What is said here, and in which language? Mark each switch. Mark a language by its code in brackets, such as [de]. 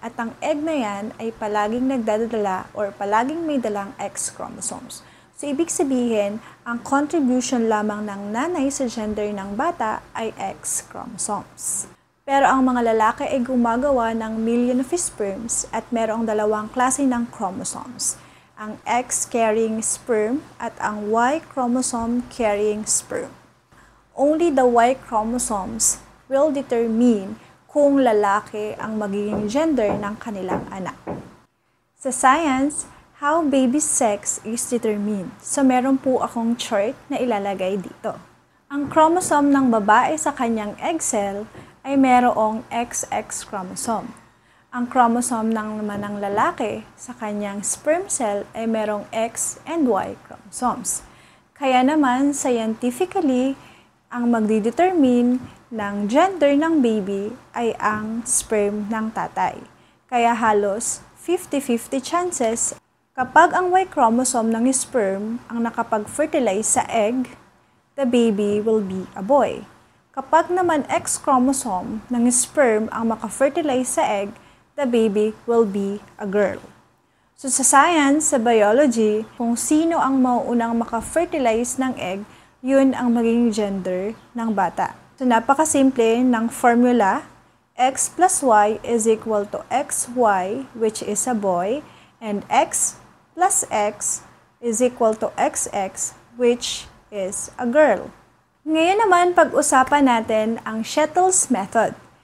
[tl] At ang egg na yan ay palaging nagdadala or palaging may dalang X chromosomes. So, ibig sabihin, ang contribution lamang ng nanay sa gender ng bata ay X chromosomes. Pero ang mga lalaki ay gumagawa ng million of sperms at merong dalawang klase ng chromosomes. Ang X-carrying sperm at ang Y chromosome-carrying sperm. [en] Only the Y chromosomes will determine [tl] kung lalaki ang magiging gender ng kanilang anak. [en] Sa science, how baby sex is determined. [tl] So meron po akong chart na ilalagay dito. Ang chromosome ng babae sa kanyang egg cell ay merong XX chromosome. Ang chromosome naman ng lalaki sa kanyang sperm cell ay merong X and Y chromosomes. Kaya naman, scientifically, ang magdidetermine ng gender ng baby ay ang sperm ng tatay. Kaya halos 50-50 chances kapag ang Y chromosome ng sperm ang nakapag-fertilize sa egg, [en] the baby will be a boy. [tl] Kapag naman X chromosome ng sperm ang maka-fertilize sa egg, [en] the baby will be a girl. [tl] So sa science, sa biology, kung sino ang mauunang maka-fertilize ng egg, yun ang magiging gender ng bata. So, napakasimple ng formula, [en] x plus y is equal to xy, which is a boy, and x plus x is equal to xx, which is a girl. [tl] Ngayon naman, pag-usapan natin ang Shuttle's method.